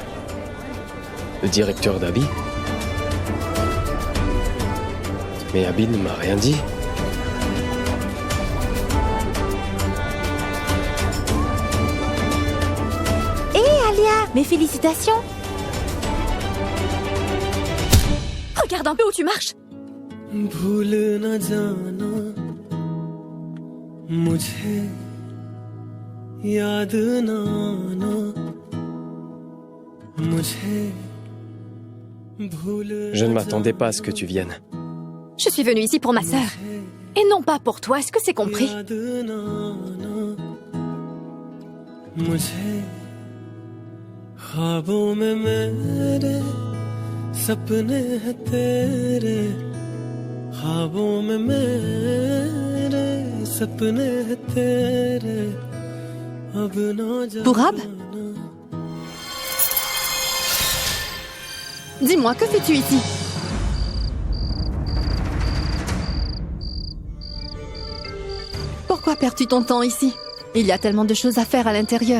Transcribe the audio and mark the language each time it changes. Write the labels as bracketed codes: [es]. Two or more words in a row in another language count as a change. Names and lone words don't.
[fr] Le directeur d'Abby? Mais Abby ne m'a rien dit. Hé Alia, mes félicitations. Regarde un peu où tu marches. [hi] भूल न जाना मुझे याद न आना मुझे भूल [fr] Je ne m'attendais pas à ce que tu viennes. Je suis venue ici pour ma sœur. Et non pas pour toi, est-ce que c'est compris? [hi] याद न आना मुझे ख्वाबों में मेरे सपने हैं तेरे ख्वाबों में मेरे सपने हैं तेरे अब ना [fr] Bourab? Dis-moi, que fais-tu ici? Pourquoi perds-tu ton temps ici? Il y a tellement de choses à faire à l'intérieur.